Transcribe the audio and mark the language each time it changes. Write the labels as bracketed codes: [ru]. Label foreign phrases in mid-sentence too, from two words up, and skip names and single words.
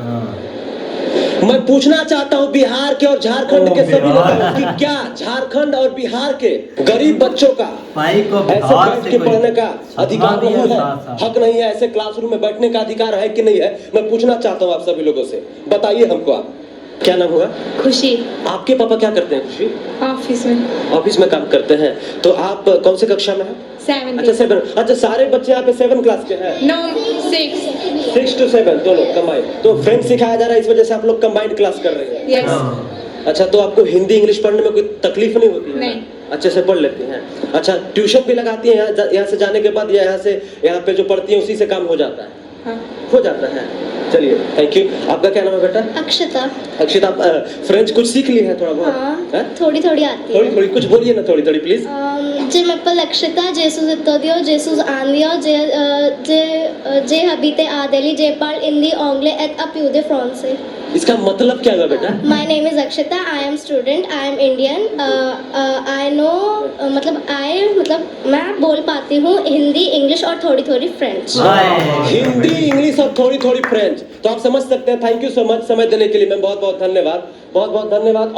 [hi] मैं पूछना चाहता हूं बिहार के और झारखंड के सभी लोगों कि क्या झारखंड और बिहार के गरीब बच्चों का ऐसे बैठ के पढ़ने का अधिकार नहीं है, हक नहीं है, ऐसे क्लासरूम में बैठने का अधिकार है कि नहीं है? मैं पूछना चाहता हूं आप सभी लोगों से, बताइए हमको। आप क्या नाम हुआ? खुशी। आपके पापा क्या करते हैं? खुशी ऑफिस में काम करते हैं। तो आप कौन से कक्षा में हैं? 7th। अच्छा 7। अच्छा सारे बच्चे यहाँ पे 7 क्लास के हैं? No, 6। 6 to 7 दोनों कंबाइंड। तो फ्रेंच सिखाया जा रहा है, इस वजह से आप लोग कंबाइंड क्लास कर रहे हैं? यस। अच्छा तो आपको हिंदी इंग्लिश पढ़ने में कोई तकलीफ नहीं होती है? नहीं। अच्छे से पढ़ लेती हैं। अच्छा ट्यूशन भी लगाती हैं यहाँ से जाने के बाद, या यहाँ पे जो पढ़ती हैं उसी से काम हो जाता है? हाँ। हो जाता है। चलिए [en] thank you. [hi] आपका क्या नाम है बेटा? अक्षता। अक्षिता, आप फ्रेंच कुछ सीख ली है थोड़ा बहुत? हाँ, थोड़ी थोड़ी आती है। थोड़ी कुछ बोलिए ना, थोड़ी प्लीज। [fr] je m'appelle Akshata je suis étudiante je suis indienne j'habite à Delhi je parle hindi anglais et un peu français. [hi] इसका मतलब क्या है बेटा? [en] my name is Akshata, I am student, I am Indian, I know [hi] मतलब मैं बोल पाती हूँ हिंदी इंग्लिश और थोड़ी थोड़ी फ्रेंच। हिंदी इंग्लिश और थोड़ी थोड़ी फ्रेंच। तो आप समझ सकते हैं। [en] thank you so much [hi] समय देने के लिए मैम, बहुत बहुत धन्यवाद, बहुत बहुत धन्यवाद।